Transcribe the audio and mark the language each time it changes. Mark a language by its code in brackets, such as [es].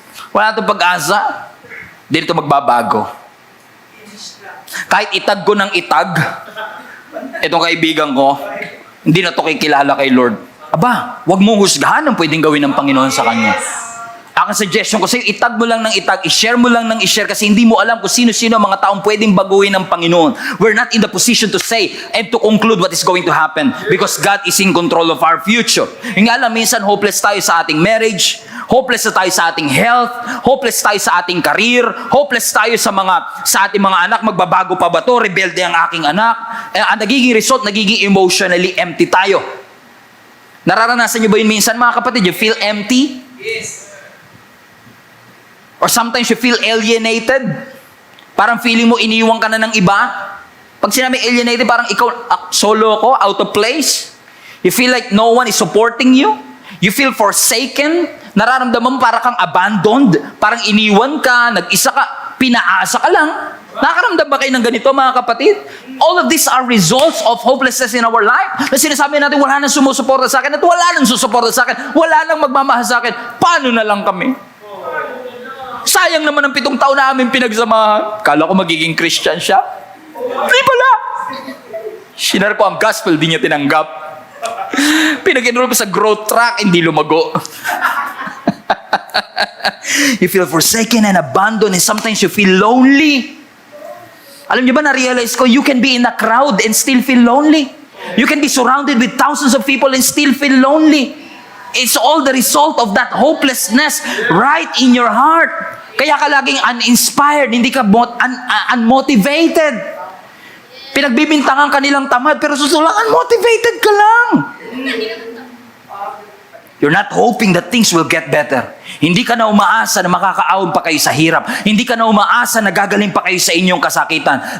[tl] Wala itong pag-asa, hindi ito magbabago. Kahit itag ko ng itag, itong kaibigan ko, hindi na ito kikilala kay Lord. Aba, wag mong husgahan ang pwedeng gawin ng Panginoon sa kanya. Ang suggestion ko sa'yo, itag mo lang ng itag, i-share mo lang ng i-share kasi hindi mo alam kung sino-sino ang mga taong pwedeng baguhin ng Panginoon. [en] We're not in the position to say and to conclude what is going to happen because God is in control of our future. [tl] Yung alam, minsan hopeless tayo sa ating marriage, hopeless na tayo sa ating health, hopeless tayo sa ating career, hopeless tayo sa ating mga anak, magbabago pa ba to, rebelde ang aking anak. Ang nagiging result, nagiging emotionally empty tayo. Nararanasan niyo ba yun minsan mga kapatid? [en] You feel empty? Yes. Or sometimes you feel alienated. [tl] Parang feeling mo iniwan ka na ng iba. Pag sinabi alienated, parang ikaw solo ko, out of place. [en] You feel like no one is supporting you. You feel forsaken. [tl] Nararamdaman mo parang kang abandoned. Parang iniwan ka, nag-isa ka, pinaasa ka lang. Nakakaramdam ba kayo ng ganito, mga kapatid? [en] All of these are results of hopelessness in our life. [tl] Na sinasabi natin, wala nang sumusuporta sa akin at wala nang susuporta sa akin. Wala nang magmamahal sa akin. Paano na lang kami? Sayang naman ang 7 taon na aming pinagsamahan. Kala ko magiging Christian siya. Di pala. Shinar ko ang gospel, di niya tinanggap. Pinag-enroll ko sa growth track, hindi lumago. [en] You feel forsaken and abandoned and sometimes you feel lonely. [tl] Alam niyo ba, na-realize ko, [en] you can be in a crowd and still feel lonely. You can be surrounded with thousands of people and still feel lonely. It's all the result of that hopelessness right in your heart. [tl] Kaya ka laging uninspired, hindi ka unmotivated. Pinagbibintangan ka nilang tamad, pero susulang unmotivated ka lang. [en] You're not hoping that things will get better. [tl] Hindi ka na umaasa na makakaahon pa kayo sa hirap. Hindi ka na umaasa na gagaling pa kayo sa inyong kasakitan.